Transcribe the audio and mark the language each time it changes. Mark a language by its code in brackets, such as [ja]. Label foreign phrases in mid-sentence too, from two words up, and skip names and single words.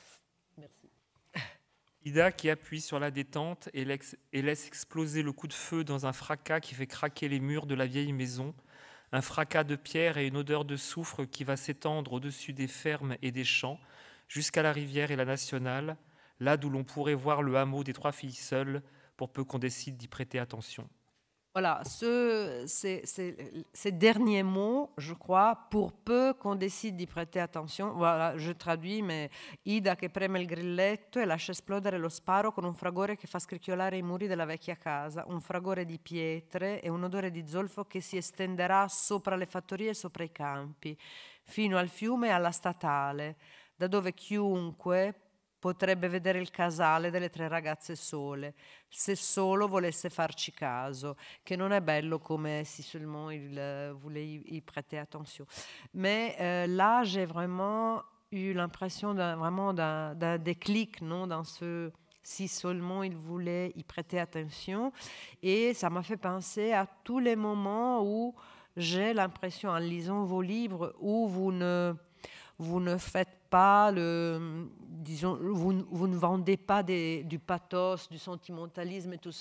[fr] Ida qui appuie sur la détente et laisse exploser le coup de feu dans un fracas qui fait craquer les murs de la vieille maison, un fracas de pierre et une odeur de soufre qui va s'étendre au-dessus des fermes et des champs, jusqu'à la rivière et la nationale, là d'où l'on pourrait voir le hameau des 3 filles seules, pour peu qu'on décide d'y prêter attention. Voilà, ces derniers mots, je crois, pour peu qu'on décide d'y prêter attention, voilà, je traduis, mais [it] Ida che preme il grilletto e lascia esplodere lo sparo con un fragore che fa scricchiolare i muri della vecchia casa, un fragore di pietre e un odore di zolfo che si estenderà sopra le fattorie e sopra i campi, fino al fiume e alla statale, da dove chiunque potrebbe vedere il casale delle 3 ragazze sole, se solo volesse farci caso, che non è bello come [fr] si seulement il voulait y prêter attention. Mais là, j'ai vraiment eu l'impression d'un déclic, non, dans ce si seulement il voulait y prêter attention. Et ça m'a fait penser à tous les moments où j'ai l'impression, en lisant vos livres, où vous ne faites pas disons, vous ne vendez pas du pathos, du sentimentalisme et tout ça.